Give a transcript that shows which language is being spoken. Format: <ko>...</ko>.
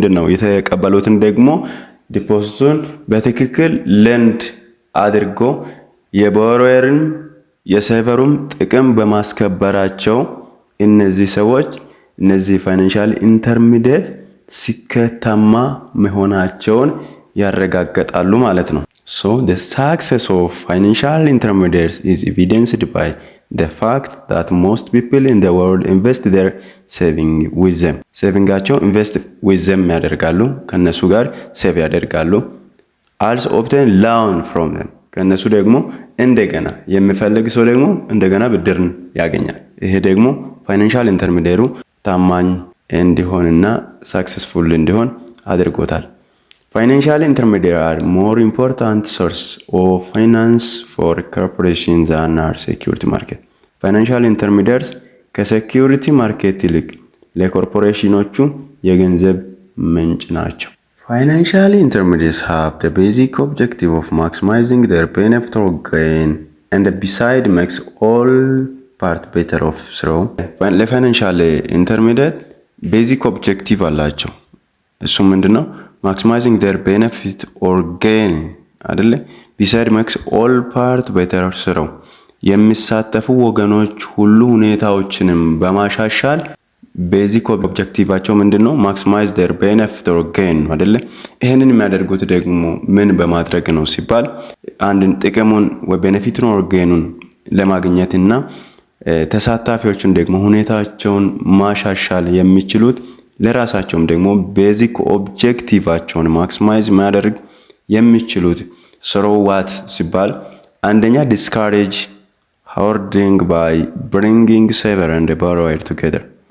<am>የተቀበሉትን ደግሞ ዲፖዚቱን በትክክል ለንድ አድርጎ የቦሮዌርን የሴቨሩም ጥቅም በማስከበራቸው እነዚህ ፋይናንሻል ኢንተርሚዲየት ስኬታማ መሆናቸውን ያረጋግጣሉ ማለት ነው።</am> <en>So the success of financial intermediaries is evidenced by the fact that most people in the world invest their saving with them. Savingቸው invest with them</en> <am>ያደርጋሉ፣ ከነሱ ጋር ሴቭ ያደርጋሉ።</am> <en>Also obtain loan from them.</en> <am>ከነሱ ደግሞ እንደገና የሚፈልግ ሰው ደግሞ እንደገና ብድርን ያገኛል። ይሄ ደግሞ ፋይናንሻል ኢንተርሚዲየሩ ታማኝ እንዲሆንና ሰክሰስፉል እንዲሆን አድርጎታል።</am> <en>Financial intermediaries are more important source of finance for corporations than our security market. Financial intermediaries</en> <am>ከሴኩሪቲ ማርኬት ይልቅ ለኮርፖሬሽኖቹ የገንዘብ ምንጭ ናቸው።</am> <en>Financial intermediaries have the basic objective of maximizing their benefit or gain and besides makes all part better off through.</en> <am>ለፋይናንሻል ኢንተርሚዲየት ቤዚክ ኦብጀክቲቭ አላቸው። እሱ ምንድነው?</am> <en>maximizing their benefit or gain አይደለ? besides makes all part better through.</en> <am>የሚሳተፉ ወገኖች ሁሉ ሁኔታዎችንም በማሻሻል ቤዚክ ኦብጀክቲቫቸው ምንድነው?</am> <en>maximize their benefit or gain አይደለ?</en> <am>ይሄንን የሚያደርጉት ደግሞ ምን በማድረግ ነው ሲባል አንድን ጥቅሙን ወይ ቤኔፊቱን or gainን ለማግኘትና ተሳታፊዎችን ደግሞ ሁኔታቸውን ማሻሻል የሚችሉት ለራሳቸውም ደግሞ ቤዚክ ኦብጀክቲቫቸውን ማክሲማይዝ ማድረግ የሚችሉት through what ሲባል አንደኛ</am> <en>discourage hoarding by bringing saver and borrower together.</en>